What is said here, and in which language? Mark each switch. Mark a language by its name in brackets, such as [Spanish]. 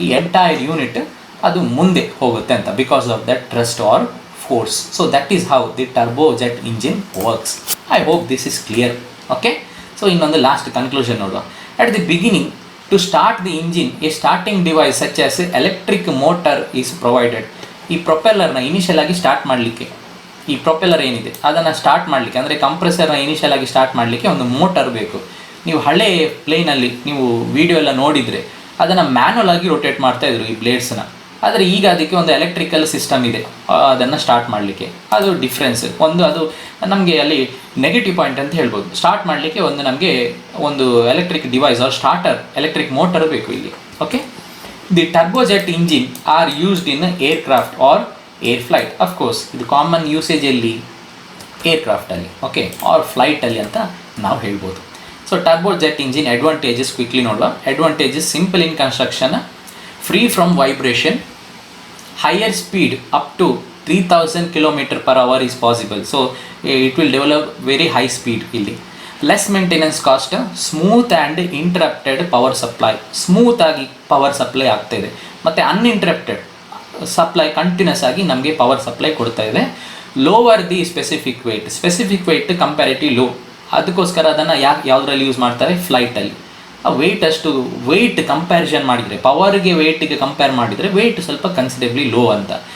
[Kannada] ಈ entire unit ಅದು ಮುಂದೆ ಹೋಗುತ್ತೆ ಅಂತ [English] Because of that thrust or force. So that is how the turbojet engine works. I hope this is clear. Okay, so [Kannada] ಇನ್ನೊಂದು last conclusion ನೋಡುವ. [English] At the beginning, to start the engine, a starting device such as electric motor is provided. [Kannada] ಈ ಪ್ರೊಪೆಲ್ಲರ್ನ initial ಆಗಿ start ಮಾಡಲಿಕ್ಕೆ, ಈ propeller ಏನಿದೆ ಅದನ್ನು start ಮಾಡಲಿಕ್ಕೆ ಅಂದರೆ ಕಂಪ್ರೆಸರ್ನ ಇನಿಷಿಯಲ್ ಆಗಿ ಸ್ಟಾರ್ಟ್ ಮಾಡಲಿಕ್ಕೆ ಒಂದು ಮೋಟರ್ ಬೇಕು. ನೀವು ಹಳೆ ಪ್ಲೇನಲ್ಲಿ ನೀವು ವಿಡಿಯೋ ಎಲ್ಲ ನೋಡಿದರೆ ಅದನ್ನು ಮ್ಯಾನ್ಯಲ್ ಆಗಿ ರೊಟೇಟ್ ಮಾಡ್ತಾಯಿದ್ರು ಈ ಬ್ಲೇಡ್ಸ್ನ, ಆದರೆ ಈಗ ಅದಕ್ಕೆ ಒಂದು ಎಲೆಕ್ಟ್ರಿಕಲ್ ಸಿಸ್ಟಮ್ ಇದೆ ಅದನ್ನು ಸ್ಟಾರ್ಟ್ ಮಾಡಲಿಕ್ಕೆ. ಅದು ಡಿಫ್ರೆನ್ಸ್ ಒಂದು, ಅದು ನಮಗೆ ಅಲ್ಲಿ ನೆಗೆಟಿವ್ ಪಾಯಿಂಟ್ ಅಂತ ಹೇಳ್ಬೋದು. ಸ್ಟಾರ್ಟ್ ಮಾಡಲಿಕ್ಕೆ ಒಂದು ನಮಗೆ ಒಂದು electric device R starter electric motor ಬೇಕು ಇಲ್ಲಿ. [English] Okay, the turbojet engine are used in aircraft or air flight. [Kannada] Of course ಇದು ಕಾಮನ್ ಯೂಸೇಜಲ್ಲಿ ಏರ್ಕ್ರಾಫ್ಟಲ್ಲಿ, ಓಕೆ, ಆರ್ ಫ್ಲೈಟಲ್ಲಿ ಅಂತ ನಾವು ಹೇಳ್ಬೋದು. [English] So turbojet engine advantages quickly ನೋಡುವ. Advantages simple in construction, free from vibration, higher speed up to 3000 km/h is possible. So it will develop very high speed [Kannada] ಇಲ್ಲಿ. [English] Less maintenance cost, smooth and interrupted power supply. [Kannada] Smooth ಆಗಿ power supply ಆಗ್ತಾ ಇದೆ ಮತ್ತು uninterrupted supply continuous ಆಗಿ ನಮಗೆ power supply ಕೊಡ್ತಾ ಇದೆ. [English] Lower the specific weight comparative low. [Kannada] ಅದಕ್ಕೋಸ್ಕರ ಅದನ್ನು ಯಾವುದರಲ್ಲಿ ಯೂಸ್ ಮಾಡ್ತಾರೆ, ಫ್ಲೈಟಲ್ಲಿ. ಆ ವೆಯ್ಟ್ ಕಂಪ್ಯಾರಿಸನ್ ಮಾಡಿದರೆ ಪವರ್ಗೆ ವೆಯ್ಟಿಗೆ ಕಂಪೇರ್ ಮಾಡಿದರೆ ವೆಯ್ಟ್ ಸ್ವಲ್ಪ ಕನ್ಸಿಡೇಬ್ಲಿ ಲೋ ಅಂತ.